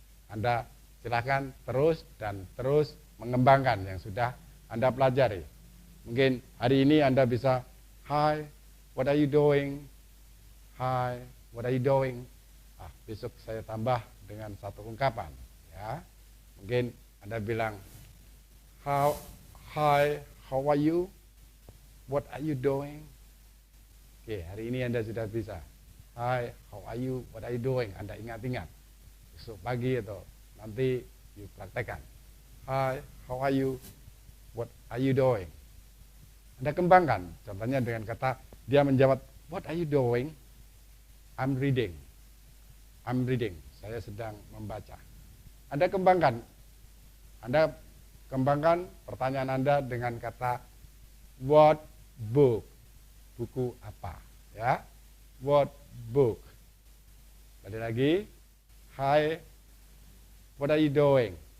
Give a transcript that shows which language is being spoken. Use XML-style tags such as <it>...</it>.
<id>Anda silakan terus dan terus mengembangkan yang sudah Anda pelajari. Mungkin hari ini Anda bisa,</id> <en>"Hi, what are you doing? Hi, what are you doing?"</en> <id>Besok saya tambah dengan satu ungkapan, ya. Mungkin Anda bilang,</id> <en>"Hi, how are you? What are you doing?"</en> <id>Oke, hari ini Anda sudah bisa.</id> <en>"Hi, how are you? What are you doing?"</en> <id>Anda ingat-ingat. Besok pagi atau nanti</id> <en>you</en> <id>praktekkan.</id> <en>"Hi, how are you? What are you doing?"</en> <id>Anda kembangkan. Contohnya dengan kata dia menjawab,</id> <en>"What are you doing?" "I'm reading." "I'm reading."</en> <id>Saya sedang membaca. Anda kembangkan. Anda kembangkan pertanyaan Anda dengan kata</id> <en>what book?</en> <id>Buku apa? Ya.</id> <en>What book?</en> <id>Tadi lagi,</id> <en>"Hi, what are you doing?"</en>